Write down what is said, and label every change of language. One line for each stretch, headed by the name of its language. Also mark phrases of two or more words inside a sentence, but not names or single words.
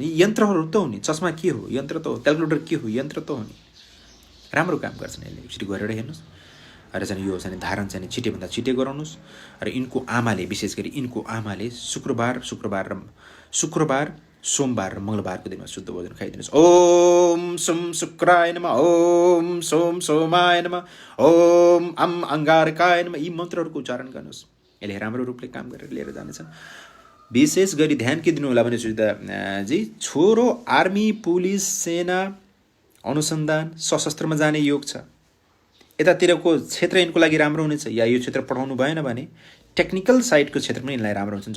Nepali: यी यन्त्रहरू त हो नि, चस्मा के हो यन्त्र त हो, क्यालकुलेटर के हो यन्त्र त हो नि, राम्रो काम गर्छन् यसले। यसरी गरेर हेर्नुहोस् र चाहिँ यो चाहिँ धारण चाहिँ छिटेभन्दा छिटे गराउनुहोस्। र यिनको आमाले विशेष गरी यिनको आमाले शुक्रबार सोमबार र मङ्गलबारको दिनमा शुद्ध भोजन खाइदिनुहोस्।
Sanskrit: ओम सोम शुक्राय नमः, ओम सोम सोमाय नमः, ओम अम अङ्गारकाय नमः,
Nepali: यी मन्त्रहरूको उच्चारण गर्नुहोस्। यसले राम्रो रूपले काम गरेर लिएर जानेछन्। विशेष गरी ध्यान के दिनु होला भने सुजिताजी, छोरो
English: army police
Nepali: सेना अनुसन्धान सशस्त्रमा जाने योग छ। यतातिरको क्षेत्र यिनको लागि राम्रो हुनेछ, या यो क्षेत्र पढाउनु भएन भने
English: technical sideको
Nepali: क्षेत्र पनि यिनलाई राम्रो हुन्छन्।